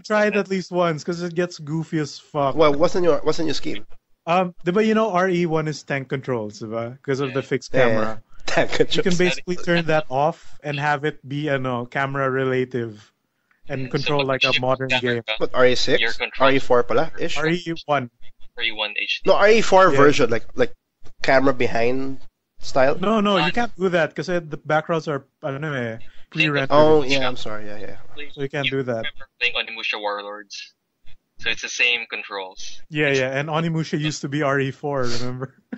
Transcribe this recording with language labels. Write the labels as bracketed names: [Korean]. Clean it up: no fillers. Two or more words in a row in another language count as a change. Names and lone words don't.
[English] should try it at least once because it gets goofy as fuck. Well, what's in your scheme? But you know RE1 is tank controls, because of the fixed Yeah, camera. Tank You can controls. basically turn that off and have it be camera relative and control like a modern game. What, RE6? Your control- RE4 pala? Ish? RE1. RE1 HD. No, RE4 Yeah. version, like camera behind style. No, you can't do that because the backgrounds are pre-rendered. Oh, yeah, I'm sorry. Yeah. So you can't do that. remember playing Onimusha Warlords. So it's the same controls. Yeah, and Onimusha used to be RE4, remember?